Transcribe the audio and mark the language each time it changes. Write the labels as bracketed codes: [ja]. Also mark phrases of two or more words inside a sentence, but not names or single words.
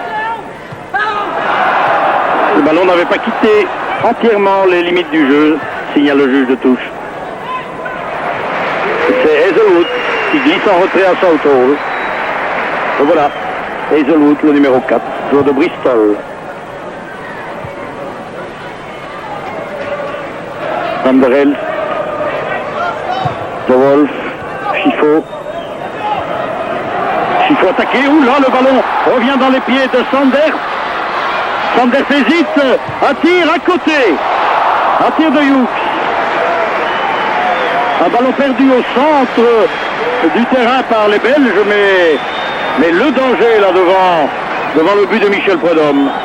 [fr] Le ballon n'avait pas quitté entièrement les limites du jeu, signale le juge de touche. C'est Hazelwood qui glisse en retrait à Southall. Et voilà, Hazelwood, le numéro 4, joueur de Bristol. Van der Elst, De Wolf, Chifo. Chifo attaqué, oula, le ballon revient dans les pieds de Sanders. Sanders hésite, un tir à côté, un tir de Hughes. Un ballon perdu au centre du terrain par les Belges, mais le danger là devant le but de Michel Prudhomme.